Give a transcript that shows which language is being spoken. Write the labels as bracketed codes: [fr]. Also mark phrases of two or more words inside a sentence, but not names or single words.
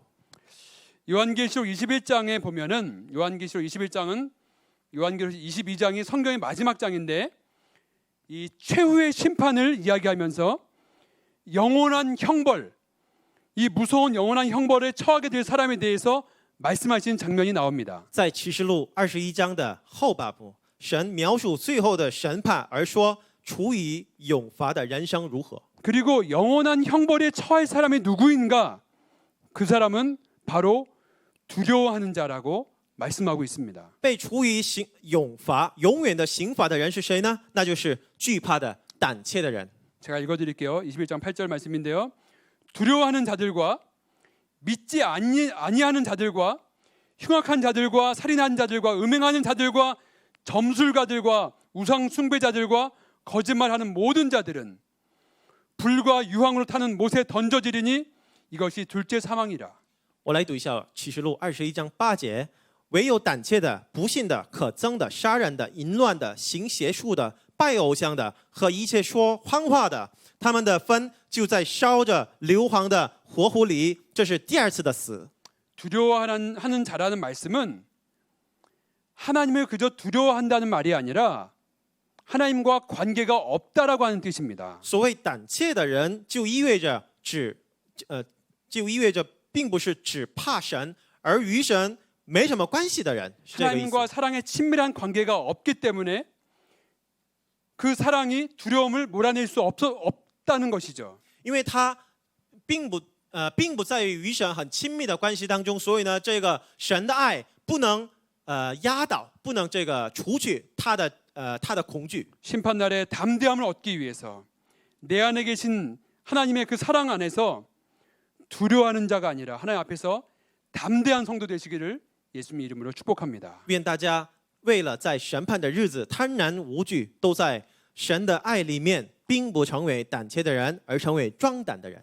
[ko] 요한계시록 21장에 보면은 요한계시록 21장은 요한계시록 22장이 성경의 마지막 장인데 이 최후의 심판을 이야기하면서 영원한 형벌, 이 무서운 영원한 형벌에 처하게 될 사람에 대해서 말씀하시는 장면이 나옵니다. [zh] 在启示录21章的后半部，神描述最后的审判，而说处以永罚的人生如何。 [ko] 그리고 영원한 형벌에 처할 사람이 누구인가? 그 사람은 바로 두려워하는 자라고 말씀하고 있습니다. [zh] 被处以永罚、永远的刑罚的人是谁呢？那就是惧怕的、胆怯的人。 [ko] 제가 읽어드릴게요. 21장 8절 말씀인데요. 두려워하는 자들과 믿지 아니하는 자들과 흉악한 자들과 살인하는 자들과 음행하는 자들과 점술가들과 우상 숭배자들과 거짓말하는 모든 자들은 불과 유황으로 타는 못에 던져지리니 이것이 둘째 사망이라. [zh] 我来读一下启示录21章8节：唯有胆怯的、不信的、可憎的、杀人的、淫乱的、行邪术的、拜偶像的和一切说谎话的，他们的分就在烧着硫磺的火湖里。这是第二次的死。 [ko] 두려워하는 자라는 말씀은 하나님을 그저 두려워한다는 말이 아니라 하나님과 관계가 없다라고 하는 뜻입니다. [zh] 所谓胆怯的人，就意味着并不是只怕神，而与神没什么关系的人，是这个意思。 [ko] 하나님과 사랑의 친밀한 관계가 없기 때문에 그 사랑이 두려움을 몰아낼 수 없다는 것이죠. [zh] 因为他并不在于与神很亲密的关系当中，所以呢，这个神的爱不能压倒，不能这个除去他的恐惧。 [ko] 심판날에 담대함을 얻기 위해서 내 안에 계신 하나님의 그 사랑 안에서 두려워하는 자가 아니라 하나님 앞에서 담대한 성도 되시기를 예수님 이름으로 축복합니다. [zh] 愿大家为了在审判的日子贪然无惧，都在神的爱里面，并不成为胆怯的人，而成为壮胆的人。